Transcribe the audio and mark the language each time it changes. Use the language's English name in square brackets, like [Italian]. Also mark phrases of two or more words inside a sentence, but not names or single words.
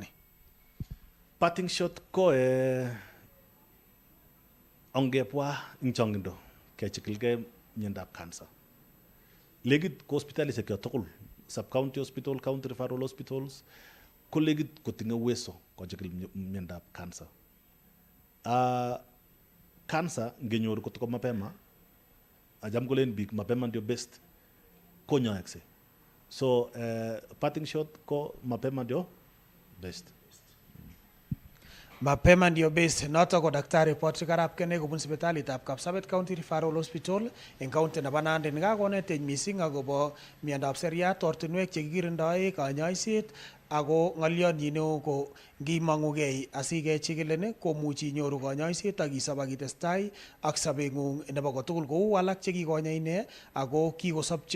[English] Parting shot [Kalenjin] ko ongebwa ing chongindo kechikilgei miondab cancer. Legit ko hospitalisiek cho tugul, [English] sub county hospital, county referral hospitals [Kalenjin] ko legit kotinye uwezo kochikil miondab cancer. Cancer ngenyor kotoko mapema, ajam kolen biik [Swahili] mapema ndio best, [Kalenjin] konyoekse. [English] So parting shot [Swahili] ko mapema ndio best. Mapema ndio best. [Kalenjin] Noto ko Daktari Patrick Arap Kene kobun sipitalitab Kapsabet County Referral Hospital eng county nebo Nandi. Nikakonetech mising akobo miondab seriat, ortinwek chekikirindoe, kanyoiset ako ng'olyonyi neo ko ngimong'ugei asikechikilin komuchi inyoru kanyoiset ak isop ak itestai ak sobeng'ung nebo kotugul kou alak chekikonya ine ako kikosopcho.